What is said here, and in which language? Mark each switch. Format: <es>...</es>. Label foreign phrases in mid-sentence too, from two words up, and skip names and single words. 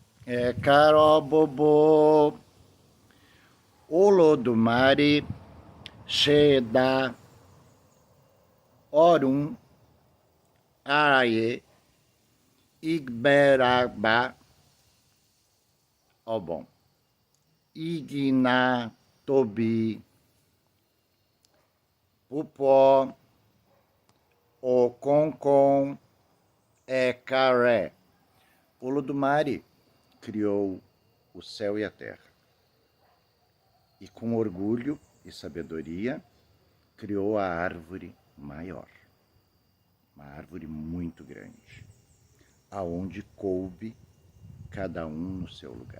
<yo>Karobobo, Olodumare, Sheda, Orum, Araye, Igberaba, bom, Ignatobi, Pupó, Oconcon, Ecaré.</yo> <pt>Olodumare criou o céu e a terra. E com orgulho e sabedoria, criou a árvore maior. Uma árvore muito grande, aonde coube cada um no seu lugar.</pt>